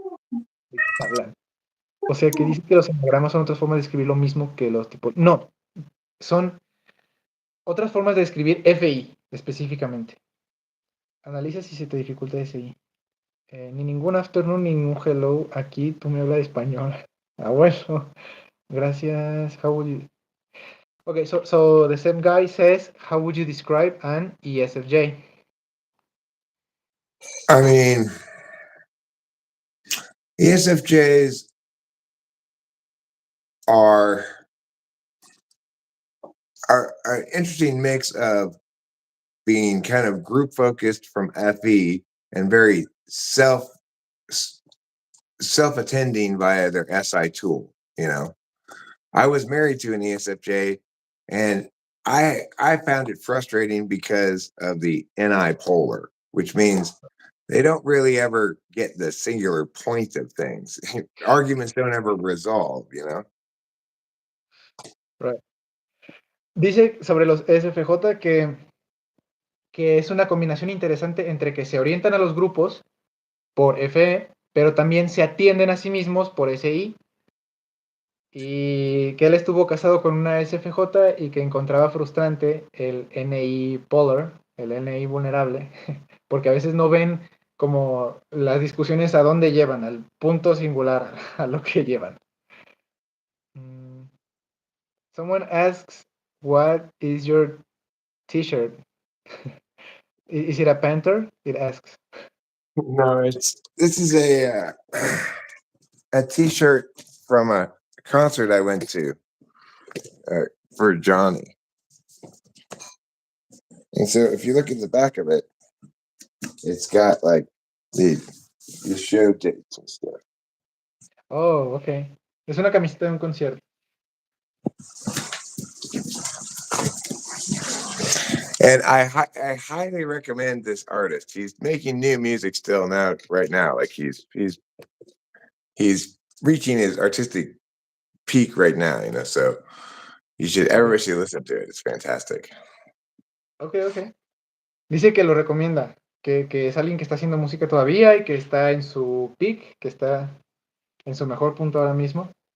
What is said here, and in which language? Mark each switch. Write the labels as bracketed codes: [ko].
[es] ¿De qué hablan? O sea, que dice que los enagramas son otras formas de escribir lo mismo que los tipos. No, son otras formas de escribir FI específicamente. Analiza si se te dificulta SI. Ni ningún afternoon, ni ningún hello. Aquí tú me hablas de español. Abuelo, gracias. [en] How would you? Okay, so the same guy says, how would you describe an ESFJ? I mean, ESFJs are are an interesting mix of being kind of group focused from FE and very self attending via their SI tool. You know, I was married to an ESFJ, and I found it frustrating because of the NI polar, which means they don't really ever get the singular point of things. Arguments don't ever resolve. You know. Right. [es] Dice sobre los ESFJ que es una combinación interesante entre que se orientan a los grupos por FE, pero también se atienden a sí mismos por SI. Y que él estuvo casado con una SFJ y que encontraba frustrante el NI polar, el NI vulnerable, porque a veces no ven como las discusiones a dónde llevan, al punto singular, a lo que llevan. [en] Someone asks, what is your t-shirt? Is it a panther? It asks. No, it's this is a T-shirt from a concert I went to uh, for Johnny. And so if you look at the back of it, it's got like the the show dates and stuff. Oh, ok. [es] Es una camiseta de un concierto. [en] And I highly recommend this artist. He's making new music still now, right now. Like he's reaching his artistic peak right now. You know, so Ok, everybody should listen to it. It's fantastic. ok, ok. [es] Dice que lo recomienda, que es alguien que está haciendo música todavía y que está en su peak, que está en su mejor punto ahora mismo.